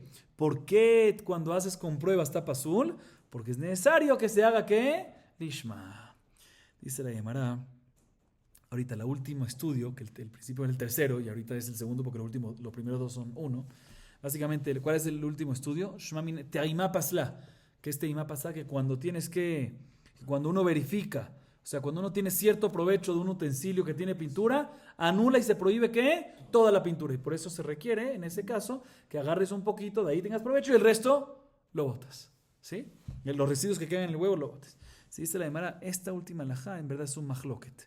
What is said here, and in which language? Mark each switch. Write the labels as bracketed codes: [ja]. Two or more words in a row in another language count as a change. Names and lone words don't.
[es] ¿Por qué cuando haces con prueba está pasul? Porque es necesario que se haga ¿qué? Lishma. Dice la Gemara. Ahorita el último estudio, que el principio es el tercero y ahorita es el segundo porque los primeros 2 son 1. Básicamente, ¿cuál es el último estudio? [he] טעימה פסלה. [es] Que es [he] טעימה פסלה, [es] que cuando uno verifica, o sea, cuando uno tiene cierto provecho de un utensilio que tiene pintura, anula y se prohíbe ¿qué? Toda la pintura. Y por eso se requiere, en ese caso, que agarres un poquito, de ahí tengas provecho y el resto lo botas. ¿Sí? Y los residuos que quedan en el huevo lo botas. Si dice la Gemara, esta última alajá en verdad es un mahloket.